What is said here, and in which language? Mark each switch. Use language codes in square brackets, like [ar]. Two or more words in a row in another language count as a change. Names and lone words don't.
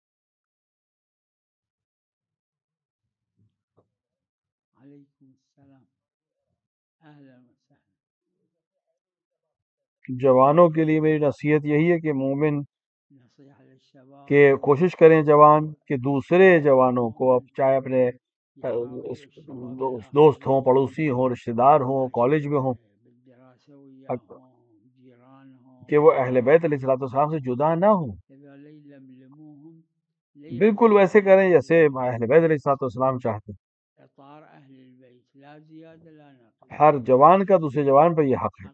[ar] علیکم السلام، اہلا وسہلا. [ur] جوانوں کے لیے میری نصیحت یہی ہے کہ مومن [ar] نصیحہ للشباب [ur] کہ کوشش کریں جوان کہ دوسرے جوانوں کو، اب چاہے اپنے دوست ہوں، پڑوسی ہوں، رشتہ دار ہوں، کالج میں ہوں، [ar] بالدراسة وياهم، جيرانهم، [ur] کہ وہ اہل بیت علیہ الصلوۃ والسلام سے جدا نہ ہوں. [ar] إذا يلملموهم [ur] بالکل ویسے کریں جیسے اہل بیت علیہ الصلوۃ والسلام چاہتے. [ar] إطار أهل البيت، لا زيادة لا نقص. [ur] ہر جوان کا دوسرے جوان پر یہ حق ہے.